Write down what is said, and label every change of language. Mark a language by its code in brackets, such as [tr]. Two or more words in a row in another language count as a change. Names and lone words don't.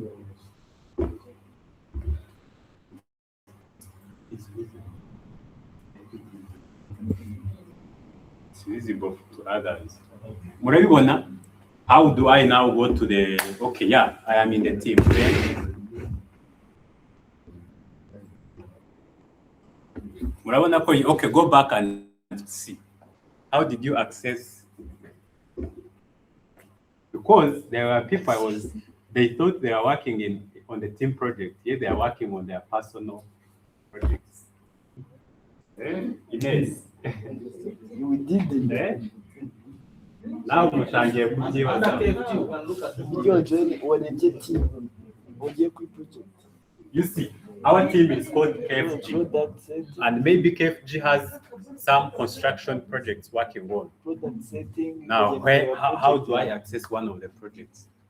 [en] It's visible to others. [rw] Murabibona? [en] How do I now go to the, okay, yeah, I am in the team. Then, [rw] murabona ko, [en] okay, go back and see. How did you access? Because there were people they thought they are working on the team project. Here they are working on their personal projects. Yes. We did it. [rw] Now mutangiye kubyibaza. [en] You see, our team is called KFG, and maybe KFG has some construction projects working on. Now, how do I access one of the projects?